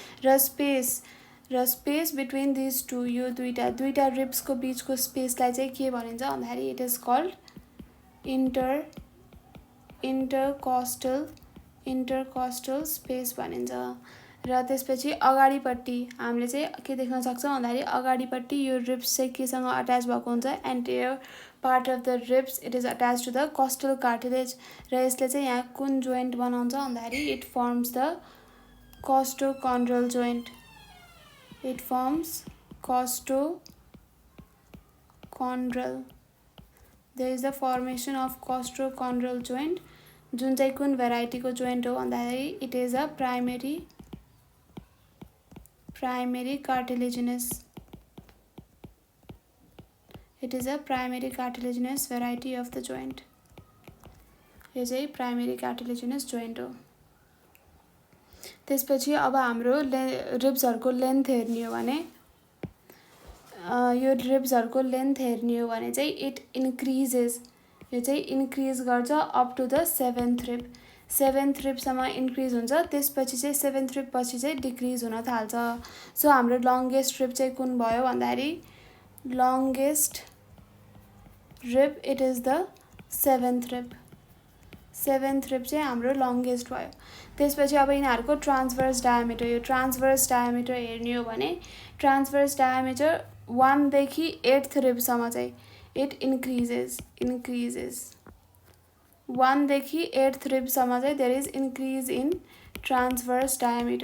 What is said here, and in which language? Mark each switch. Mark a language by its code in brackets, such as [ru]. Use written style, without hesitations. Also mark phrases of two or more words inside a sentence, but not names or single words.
[en] and space between these two, [ne] यो दुईटा रिब्सको बिचको स्पेसलाई चाहिँ के भनिन्छ भन्दाखेरि [en] it is called intercostal space [ne] भनिन्छ। र त्यसपछि अगाडिपट्टि हामीले चाहिँ के देख्न सक्छौँ भन्दाखेरि अगाडिपट्टि यो रिब्स चाहिँ केसँग अट्याच भएको हुन्छ, [en] anterior part of the ribs it is attach to the costal cartilage. [ne] र यसले चाहिँ यहाँ कुन जोइन्ट बनाउँछ भन्दाखेरि [en] it forms the costochondral joint. It forms costochondral. There is the formation of costochondral joint, [ne] जुन चाहिँ कुन भेराइटीको जोइन्ट हो भन्दाखेरि [en] it is a primary cartilaginous. It is a primary cartilaginous variety of the joint. [ne] यो चाहिँ [en] primary cartilaginous joint [ne] हो। त्यसपछि अब हाम्रो रिब्सहरूको लेन्थ हेर्ने हो भने यो रिब्सहरूको लेन्थ हेर्ने हो भने चाहिँ [en] it increases, [ne] यो चाहिँ इन्क्रिज गर्छ [en] up to the 7th rib. [ne] 7th रिबसम्म इन्क्रिज हुन्छ, त्यसपछि चाहिँ 7th रिब पछि चाहिँ डिक्रिज हुन थाल्छ। सो हाम्रो [en] longest rib [ne] चाहिँ कुन भयो भन्दाखेरि [en] longest rib it is the 7th rib. [ne] 7th रिब चाहिँ हाम्रो लङ्गेस्ट भयो। त्यसपछि अब यिनीहरूको [en] transverse diameter, [ne] यो [en] transverse diameter [ne] हेर्ने हो भने [en] transverse diameter [ne] 1 देखि 8th रिबसम्म चाहिँ [en] it increases [ne] 1 देखि 8th रिबसम्म चाहिँ [en] there is increase in transverse diameter.